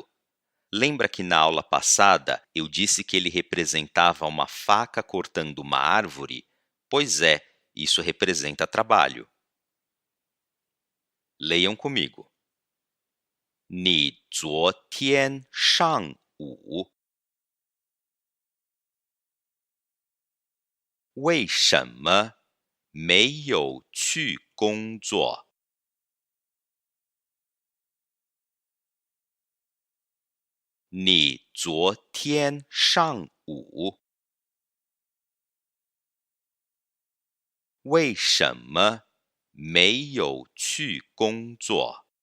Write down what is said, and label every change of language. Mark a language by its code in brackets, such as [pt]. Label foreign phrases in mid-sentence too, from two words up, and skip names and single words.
[pt] Lembra que na aula passada eu disse que ele representava uma faca cortando uma árvore? Pois é, isso representa trabalho. Leiam comigo. [zh] 你昨天上午为什么没有去工作？你昨天上午为什么没有去工作？